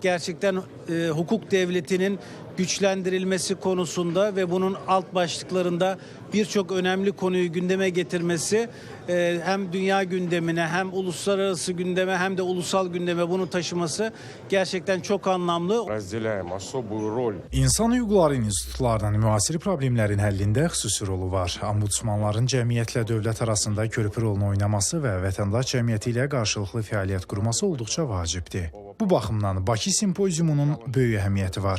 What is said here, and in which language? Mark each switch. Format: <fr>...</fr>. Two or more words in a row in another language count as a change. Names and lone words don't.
<tr>Gerçekten hukuk devletinin güçlendirilmesi konusunda ve bunun alt başlıklarında birçok önemli konuyu gündeme getirmesi hem dünya gündemine hem uluslararası gündeme hem de ulusal gündeme bunu taşıması gerçekten çok anlamlı.</tr> <az>İnsan hüquqları institutlarının müasir problemlərin həllində xüsusi rolu var. Ombudsmanların cəmiyyətlə dövlət arasında körpü rolunu oynaması və vətəndaş cəmiyyəti ilə qarşılıqlı fəaliyyət qurması olduqca vacibdir. Bu baxımdan Bakı simpoziumunun böyük əhəmiyyəti var.</az>